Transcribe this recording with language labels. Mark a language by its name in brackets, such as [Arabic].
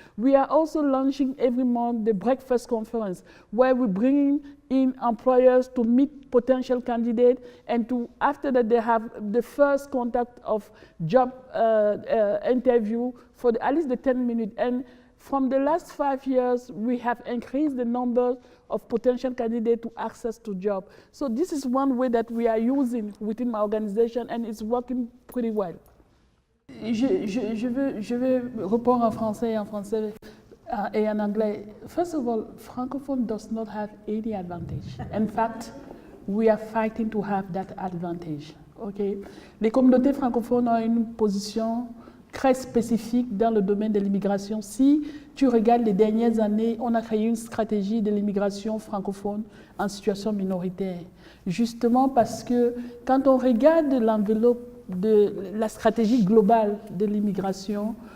[English] We are also launching every month the breakfast conference where we bring in employers to meet potential candidates and to, after that, they have the first contact of job interview for at least the 10 minutes. And from the last 5 years, we have increased the number of potential candidates to access to job. So this is one way that we are using within my organization and it's working pretty well. [French] Je vais répondre en français et en anglais. [English] First of all, Francophone does not have any advantage. In fact, we are fighting to have that advantage. Okay? [French] Les communautés francophones ont une position très spécifique dans le domaine de l'immigration. Si tu regardes les dernières années, on a créé une stratégie de l'immigration francophone en situation minoritaire. Justement parce que quand on regarde l'enveloppe de la stratégie globale de l'immigration,